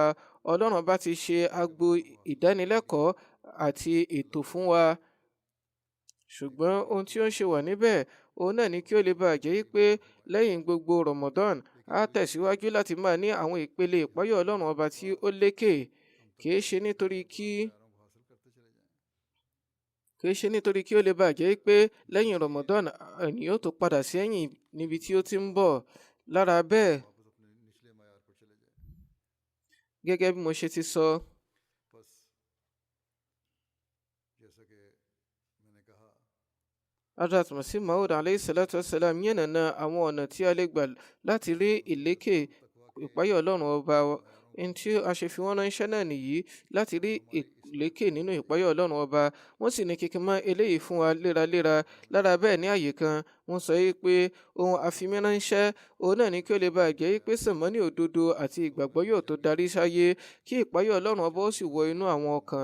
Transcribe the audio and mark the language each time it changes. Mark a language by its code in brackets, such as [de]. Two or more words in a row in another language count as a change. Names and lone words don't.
[yo] Ọlọ́run ọba ti ṣe agbo ìdánilẹ́kọ̀ọ́ àti ètò fún wa, ṣùgbọ́n ohun tí ó ń ṣe wà níbẹ̀ òun náà ni kí ó lè bàa jẹ́ pé lẹ́yìn gbogbo Ramadan a tẹ̀síwájú láti máa ní àwọn ìpele ìpáyà Ọlọ́run ọba tí ó lékè, kìí ṣe nítorí kí ó lè bàa jẹ́ pé lẹ́yìn Ramadan ènìyàn tó padà sí ẹ̀yìn níbi tí ó ti ń bọ̀. Lára bẹ́ẹ̀, gẹ́gẹ́ bí mo ṣe ti sọ, Hazrat Masih Maud [ar] عليه الصلاة والسلام [yo] yànnàná àwọn ọ̀nà tí a lè gbà láti rí ìlékè ìpáyà Ọlọ́run ọba. Ẹni tí a ṣe fi wọ́n ránṣẹ́ náà nìyí láti rí ìlékè nínú ìpáyà Ọlọ́run ọba. Wọ́n sì ní kíkí mọ́ eléyìí fún wa léraléra. Lára bẹ́ẹ̀ ní àyè kan wọ́n sọ pé ohun àfimíránṣẹ́ òun náà ni kí ó lè bàa jẹ́ pé sàmánì òdodo àti ìgbàgbọ́ yóò tó darí sáyé, kí ìpáyà Ọlọ́run ọba ó sì wọ inú àwọn ọkàn.